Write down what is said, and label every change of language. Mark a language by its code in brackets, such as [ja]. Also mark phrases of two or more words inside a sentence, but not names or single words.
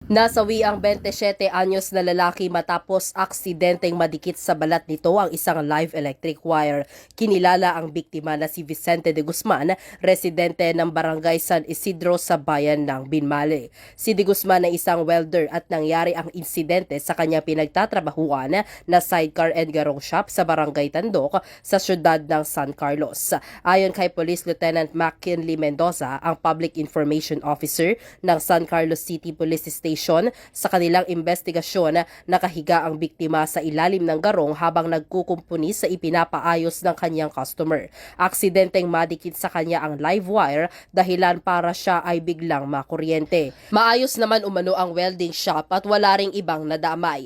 [tl] Nasawi ang 27 anyos na lalaki matapos aksidenteng madikit sa balat nito ang isang [en] live electric wire. [tl] Kinilala ang biktima na si Vicente de Guzman, residente ng barangay San Isidro sa bayan ng Binmale. Si de Guzman ay isang welder at nangyari ang insidente sa kanyang pinagtatrabahuan na [en] sidecar and [tl] garong shop sa barangay Tandok sa syudad ng San Carlos. Ayon kay Police Lieutenant McKinley Mendoza, ang Public Information Officer ng San Carlos City Police Station, sa kanilang investigasyon, nakahiga ang biktima sa ilalim ng garong habang nagkukumpuni sa ipinapaayos ng kanyang customer. Aksidenteng madikit sa kanya ang [en] live wire, [tl] dahilan para siya ay biglang makuryente. Maayos naman umano ang welding shop at wala ring ibang nadamay.